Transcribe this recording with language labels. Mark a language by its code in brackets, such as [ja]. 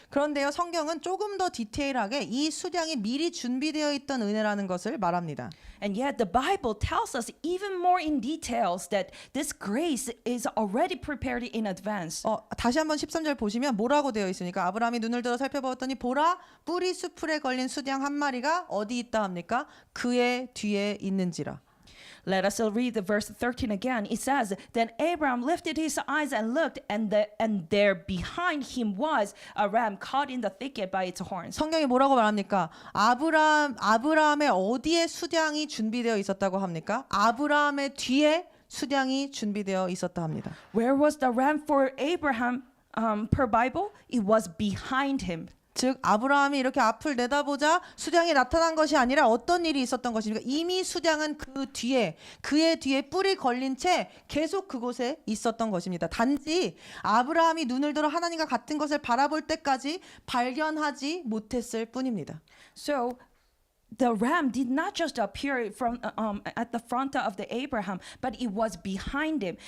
[ko] 그런데요, 성경은 조금 더 디테일하게 이 수량이 미리 준비되어 있던 은혜라는 것을 말합니다. [en] And yet the Bible tells us even more in details that this grace is already prepared in advance. [ko] 다시 한번 13절 보시면 뭐라고 되어 있으니까 아브라함이 눈을 들어 살펴보았더니 보라 뿔이 수풀에 걸린 수량 한 마리가 어디 있다 합니까? 그의 뒤에 있는지라. [en] Let us read the verse 13 again. It says, Then Abraham lifted his eyes and looked, and there behind him was a ram caught in the thicket by its horns. [ko] 성경이 뭐라고 말합니까? 아브라함의 어디에 수량이 준비되어 있었다고 합니까? 아브라함의 뒤에 수량이 준비되어 있었다 합니다. [en] Where was the ram for Abraham per Bible? It was behind him. [ko] 즉 아브라함이 이렇게 앞을 내다보자 수량이 나타난 것이 아니라 어떤 일이 있었던 것입니까? 이미 수량은 그 뒤에 그의 뒤에 뿔이 걸린 채 계속 그곳에 있었던 것입니다. 단지 아브라함이 눈을 들어 하나님과 같은 것을 바라볼 때까지 발견하지 못했을 뿐입니다. [en] So the ram did not just appear from at the front of the Abraham, but it was behind him.